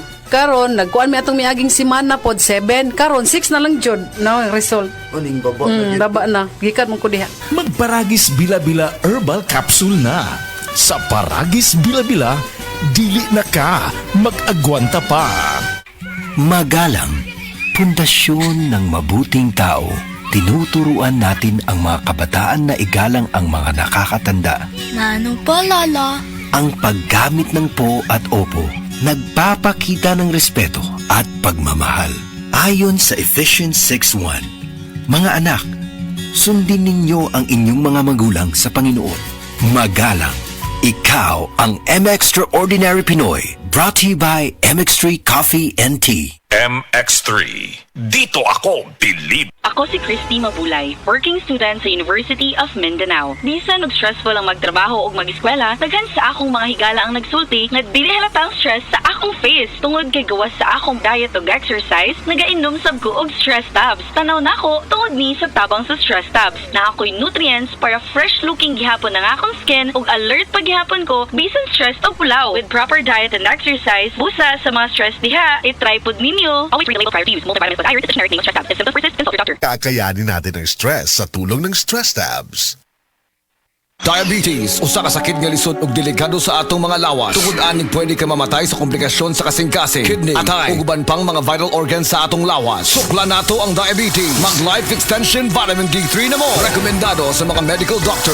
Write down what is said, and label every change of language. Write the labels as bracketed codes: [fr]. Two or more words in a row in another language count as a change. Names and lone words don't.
[ceb] Karon nagkuan mi atong miaging semana pod 7. Karon 6 na lang jud no ang result. Uning baba. Baba na. Gikan mo ko diha. Magparagis Bila-Bila Herbal Capsule na. Sa Paragis Bila-Bila, dili na ka mag-agwanta pa. [tl] Magalang, pundasyon ng mabuting tao. Tinuturuan natin ang mga kabataan na igalang ang mga nakakatanda. Nano pa, Lala? Ang paggamit ng po at opo, nagpapakita ng respeto at pagmamahal. Ayon sa Ephesians 6:1, mga anak, sundin ninyo ang inyong mga magulang sa Panginoon. Magalang, ikaw ang M-Extraordinary Pinoy, [en] brought to you by MX3 Coffee and Tea. [tl] MX3, dito ako believe. [ceb] Ako si Christy Mabulay, [en] working student [ceb] sa University of Mindanao. Bisan og stressful ang magtrabaho o mag-eskwela, daghan sa akong mga higala ang nagsulti nga dili halata ang stress sa akong face. Tungod kay gawas sa akong diet o exercise, nagainom sab ko og [en] stress tabs. [ceb] Tanaw nako tungod ni sa tabang sa [en] stress tabs. [ceb] Na ako'y nutrients para [en] fresh looking [ceb] gihapon ang akong skin ug alert pa gihapon ko bisan stress o pulaw. [en] With proper diet and exercise, [ceb] busa sa mga stress diha, i-try pod ninyo. [en] Always read the label prior to use. Multivitamins with iron is a generic name of stress tabs. If symptoms persist, consult your doctor. [tl] Kakayanin natin ang stress sa tulong ng Stress Tabs. [ceb] Diabetes, usa ka sakit nga lisod ug delikado sa atong mga lawas. Tungod aning pwede ka mamatay sa komplikasyon sa kasing-kasing, kidney, atay, ug uban pang mga [en] vital organs [ceb] sa atong lawas. Sukla nato ang diabetes. Mag Life Extension Vitamin D3 na mo. Rekomendado sa mga [en] medical doctors.